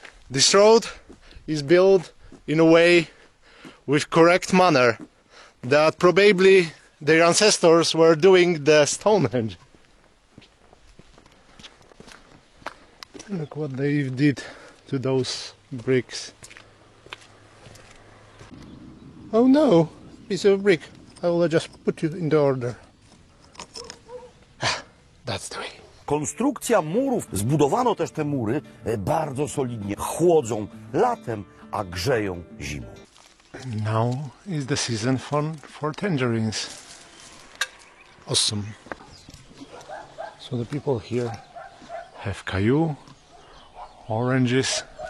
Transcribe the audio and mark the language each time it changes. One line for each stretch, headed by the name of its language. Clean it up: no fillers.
English: This road is built in a way with correct manner that probably their ancestors were doing the Stonehenge. Look what they did to those bricks. Oh no, piece of brick. I will just put you in the order. That's the way.
Polish: Konstrukcja murów, zbudowano też te mury bardzo solidnie, chłodzą latem, a grzeją zimą.
English: Now is the season for tangerines. Awesome. So the people here have cayenne, oranges.